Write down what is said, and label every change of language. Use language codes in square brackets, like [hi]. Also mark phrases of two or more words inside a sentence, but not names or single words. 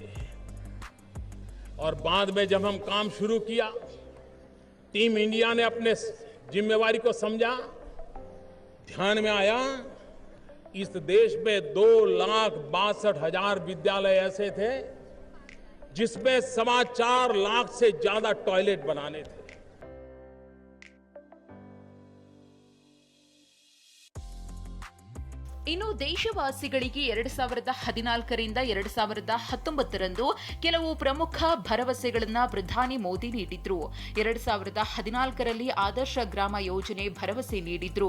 [hi] और बाद में जब हम काम शुरू किया, टीम इंडिया ने अपने जिम्मेवारी को समझा, ध्यान में आया इस देश में 2,62,000 विद्यालय ऐसे थे जिसमें 4.25 लाख से ज्यादा टॉयलेट बनाने थे. [kn] ಇನ್ನು ದೇಶವಾಸಿಗಳಿಗೆ 2014ರಿಂದ 2019ರಂದು ಕೆಲವು ಪ್ರಮುಖ ಭರವಸೆಗಳನ್ನ ಪ್ರಧಾನಿ ಮೋದಿ ನೀಡಿದ್ರು. 2014ರಲ್ಲಿ ಆದರ್ಶ ಗ್ರಾಮ ಯೋಜನೆ ಭರವಸೆ ನೀಡಿದ್ರು.